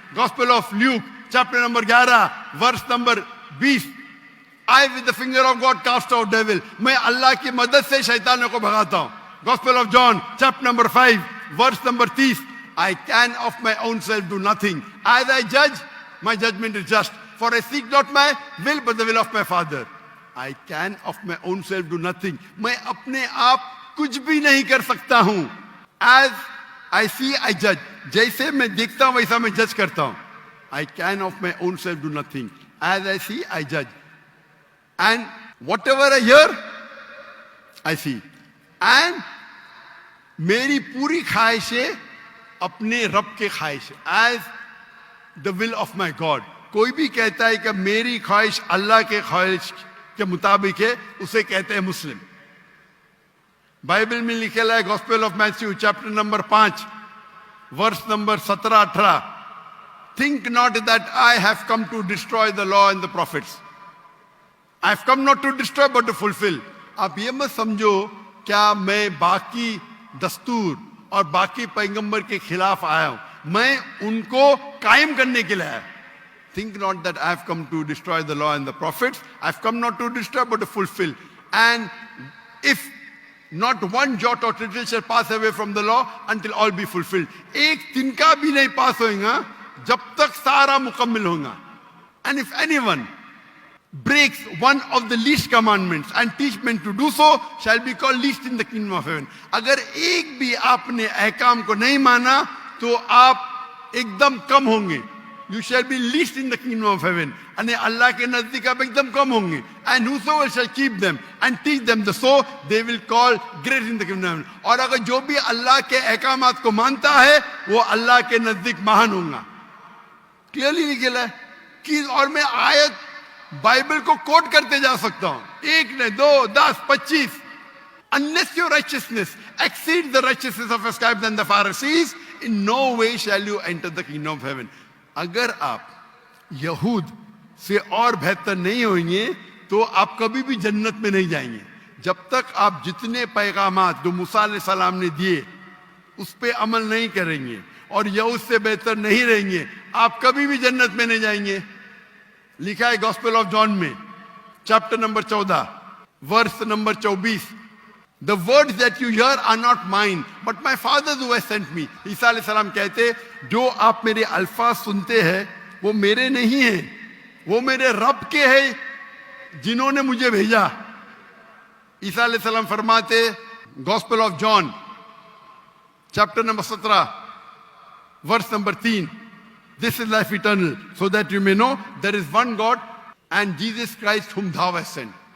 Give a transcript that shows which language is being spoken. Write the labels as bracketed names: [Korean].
[English] gospel of Luke chapter number 11 verse number 20, I with the finger of God cast out devil, [Hindi] मैं अल्लाह की मदद से शैतानों को भगाता हूं। [English] Gospel of John chapter number 5 verse number 30, I can of my own self do nothing, as I जज माई judgement is just, for I seek not my will but the will of my father. I can of my own self do nothing. [Hindi] मैं अपने आप कुछ भी नहीं कर सकता हूं। [English] As I see I judge. [Hindi] जैसे मैं देखता हूं वैसा मैं जज करता हूं। [English] I can of my own self do nothing. As I see I judge. And whatever I hear I see. [Hindi] And मेरी पूरी ख्वाहिशें अपने रब के ख्वाहिश, [English] as the will of my God. [Hindi] कोई भी कहता है कि मेरी ख्वाहिश अल्लाह के ख्वाहिश के मुताबिक है, उसे कहते हैं मुस्लिम। बाइबल में लिखेला है [English] Gospel of Matthew chapter number 5 verse number 17-18, think not that I have come to destroy the law and the prophets, I have come not to destroy but to fulfil. [Hindi] आप ये मत समझो क्या मैं बाकी दस्तूर और बाकी पैगंबर के खिलाफ आया हूं, मैं उनको कायम करने के लिए आया। [English] Think not that I have come to destroy the law and the prophets. I have come not to destroy but to fulfill. And if not one jot or tittle shall pass away from the law until all be fulfilled. [Hindi] एक तिनका भी नहीं पास होगा जब तक सारा मुकम्मल होगा. [English] And if anyone breaks one of the least commandments and teach men to do so shall be called least in the kingdom of heaven. [Hindi] अगर एक भी आपने अहकाम को नहीं माना तो आप एकदम कम होंगे. [English] You shall be least in the kingdom of heaven. [Hindi] And Allah के नजदीक आप एकदम कम होंगे. [English] And whosoever shall keep them and teach them the so they will call great in the kingdom of heaven. [Hindi] और अगर जो भी अल्लाह के अहकामात को मानता है वो अल्लाह के नजदीक महान होगा. क्लियरली लिखा है कि और मैं आयत बाइबल को कोट करते जा सकता हूं, एक ने 2, 10, 25. [English] Unless your righteousness exceeds the righteousness of the scribes and the Pharisees, in no way shall you enter the kingdom of heaven. [Hindi] अगर आप यहूद से और बेहतर नहीं होंगे तो आप कभी भी जन्नत में नहीं जाएंगे. जब तक आप जितने पैगामात जो मूसा अलैहिस्सलाम ने दिए उस पे अमल नहीं करेंगे और यहूद से बेहतर नहीं रहेंगे, आप कभी भी जन्नत में नहीं जाएंगे. लिखा है [English] Gospel of John में chapter number 14 verse number 24, The words that you hear are not mine, but my Father who has sent me. [Hindi] ईसा अलैहिस्सलाम कहते जो आप मेरे अल्फाज सुनते हैं वो मेरे नहीं हैं, वो मेरे रब के हैं जिन्होंने मुझे भेजा. ईसा अलैहिस्सलाम फरमाते [English] Gospel of John chapter number 17 verse number 3, This is life eternal, so that you may know there is one God and Jesus Christ whom thou hast sent.